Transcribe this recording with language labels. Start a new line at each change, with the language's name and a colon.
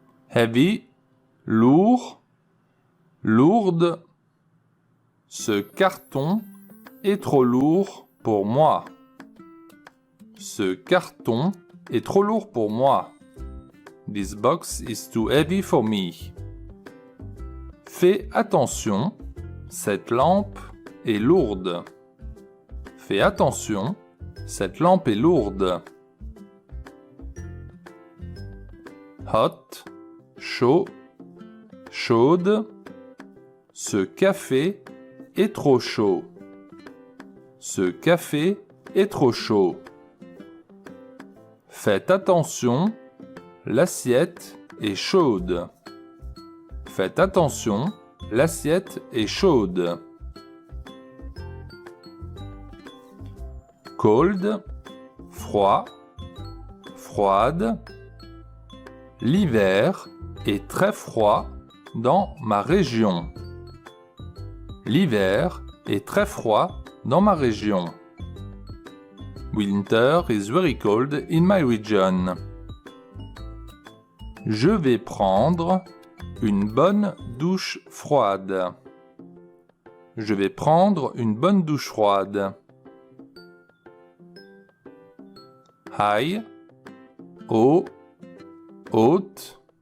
French: Heavy, lourd, lourde. Ce carton est trop lourd pour moi. Ce carton est trop lourd pour moi.
English: This box is too heavy for me.
French: Fais attention, cette lampe est lourde. Fais attention, cette lampe est lourde. Hot, chaud, chaude. Ce café est trop chaud. Ce café est trop chaud. Faites attention, l'assiette est chaude. Faites attention, l'assiette est chaude. Cold, froid, froide. L'hiver est très froid dans ma région. L'hiver est très froid dans ma région.
English: Winter is very cold in my region.
French: Je vais prendre une bonne douche froide. Je vais prendre une bonne douche froide. High, haut, haute.